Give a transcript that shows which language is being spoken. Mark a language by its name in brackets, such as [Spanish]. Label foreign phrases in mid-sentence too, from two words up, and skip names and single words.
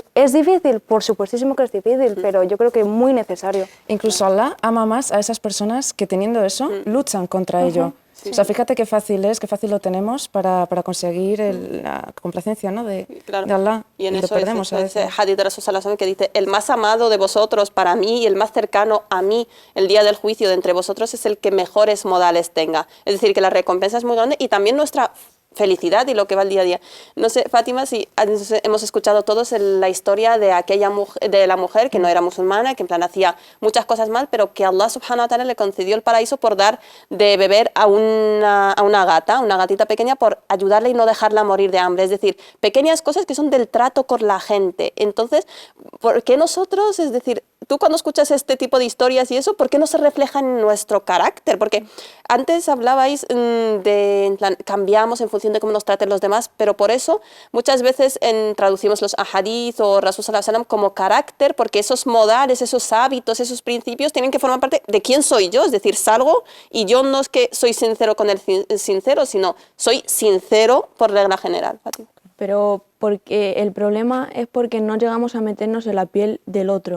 [Spanish] ¿Es difícil? Por supuestísimo que es difícil, pero yo creo que muy necesario. Incluso Allah ama más a esas personas que teniendo eso luchan contra ello. Sí. O sea, fíjate qué fácil lo tenemos para conseguir la complacencia, ¿no? de Allah. Y en eso lo perdemos ese hadith de [Arabic] Rasul sallallahu alaihi wasallam [Spanish] que dice, el más amado de vosotros para mí y el más cercano a mí el día del juicio de entre vosotros es el que mejores modales tenga. Es decir, que la recompensa es muy grande y también nuestra felicidad y lo que va el día a día. No sé, Fátima, si hemos escuchado todos la historia de la mujer que no era musulmana, que en plan hacía muchas cosas mal, pero que [Arabic] Allah subhanahu wa ta'ala [Spanish] le concedió el paraíso por dar de beber a una gatita pequeña, por ayudarle y no dejarla morir de hambre. Es decir, pequeñas cosas que son del trato con la gente. Entonces, ¿por qué nosotros, es decir, tú cuando escuchas este tipo de historias y eso, ¿por qué no se refleja en nuestro carácter? Porque antes hablabais en plan, cambiamos en función de cómo nos traten los demás, pero por eso muchas veces traducimos los ahadith o [Arabic] Rasul sallallahu alaihi wasallam [Spanish] como carácter, porque esos modales, esos hábitos, esos principios tienen que formar parte de quién soy yo. Es decir, salgo y yo no es que soy sincero con el sincero, sino soy sincero por regla general. Fátima. Pero porque el problema es porque no llegamos a meternos en la piel del otro.